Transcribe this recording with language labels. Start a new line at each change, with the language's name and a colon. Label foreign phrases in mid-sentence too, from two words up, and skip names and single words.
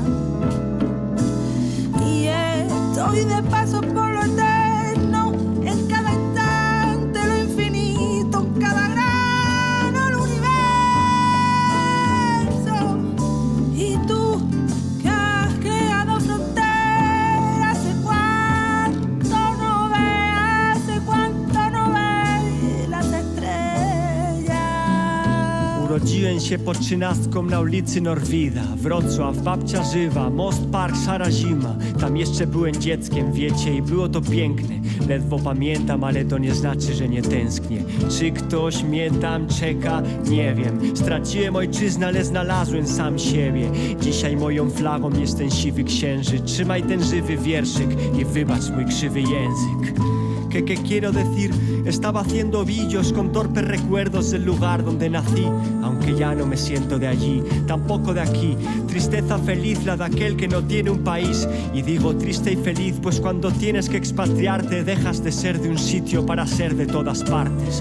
Spanish: Y estoy de paso por lo eterno, en cada instante lo infinito, en cada grano del universo. Y tú que has creado fronteras, hace cuánto no ves las estrellas.
Polish: Urodziłem się po 13 na ulicy Norwida, Wrocław, babcia żywa, Most Park, szara zima. Tam jeszcze byłem dzieckiem, wiecie, i było to piękne. Ledwo pamiętam, ale to nie znaczy, że nie tęsknię. Czy ktoś mnie tam czeka? Nie wiem. Straciłem ojczyznę, ale znalazłem sam siebie. Dzisiaj moją flagą jest ten siwy księżyc. Trzymaj ten żywy wierszyk i wybacz mój krzywy język.
Spanish: ¿Qué quiero decir? Estaba haciendo vídeos con torpes recuerdos del lugar donde nací, aunque ya no me siento de allí, tampoco de aquí. Tristeza feliz la de aquel que no tiene un país. Y digo triste y feliz, pues cuando tienes que expatriarte dejas de ser de un sitio para ser de todas partes.